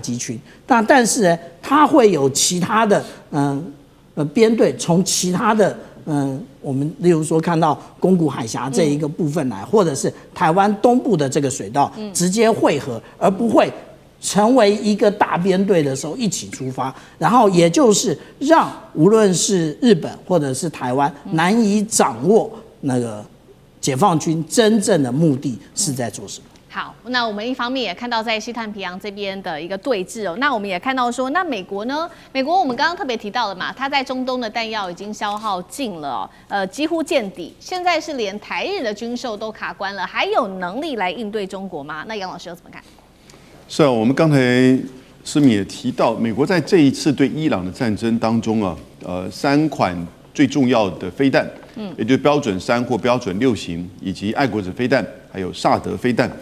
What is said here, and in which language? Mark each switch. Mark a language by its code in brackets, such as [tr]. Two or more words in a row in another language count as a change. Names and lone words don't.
[zh] 擊群，但是呢，它會有其他的編隊從其他的我們例如說看到宮古海峽這一個部分來，或者是台灣東部的這個水道直接匯合，而不會成為一個大編隊的時候一起出發，然後也就是讓無論是日本或者是台灣難以掌握那個解放軍真正的目的是在做什麼。好，那我們一方面也看到在西太平洋這邊的一個對峙哦，那我們也看到說，那美國呢？美國我們剛剛特別提到了嘛，它在中東的彈藥已經消耗盡了幾乎見底，現在是連台日的軍售都卡關了，還有能力來應對中國嗎？那楊老師又怎麼看？是啊，我們剛才思敏也提到，美國在这一次对伊朗的戰爭當中啊，3款最重要的飛彈，也就是標準3或標準6型，以及愛國者飛彈，還有薩德飛彈。